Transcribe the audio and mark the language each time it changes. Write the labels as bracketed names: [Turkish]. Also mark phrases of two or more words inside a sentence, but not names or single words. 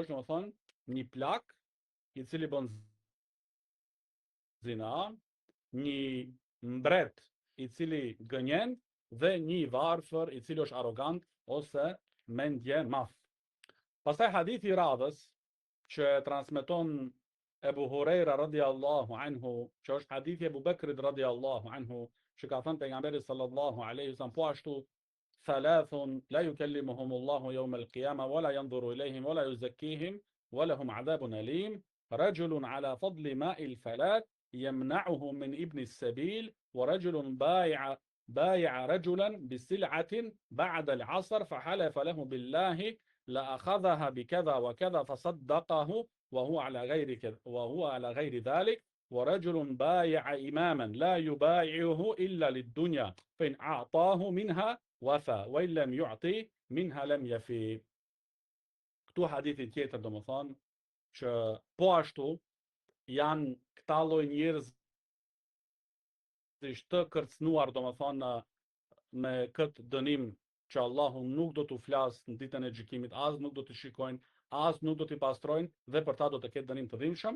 [Albanian] Është, do të thonë, një plak i cili bën zina, një mbret i cili gënjen, dhe një varfër i cili është arrogant ose mendje maf. Pastaj hadithi i radhës që transmeton Abu Hurajra [Arabic] رضي الله عنه, [Albanian] që është hadithi e Abu Bekrit [Arabic] رضي الله عنه, [Albanian] që ka thënë [Arabic] pejgamberi صلى الله عليه وسلم [Albanian] po ashtu, [Arabic] ثلاثة لا يكلمهم الله يوم القيامة ولا ينظر إليهم ولا يزكيهم ولا هم عذاب أليم رجل على فضل ماء الفلاة يمنعه من ابن السبيل ورجل بايع رجلا بسلعة بعد العصر فحلف له بالله لأخذها بكذا وكذا فصدقه وهو على غير ذلك ورجل بايع إماما لا يبايعه إلا للدنيا فإن أعطاه منها وفى وإن لم يعطي منها لم يفي. [Albanian] Këtu hadithi tjetër, domethënë, që po ashtu janë këta lloj njerëz të kërcënuar, domethënë, me këtë dënim që Allahu nuk do t'u flasë në ditën e gjykimit, as nuk do të shikojnë, as nuk do t'i pastrojnë, dhe për ta do të ketë dënim të dhimbshëm.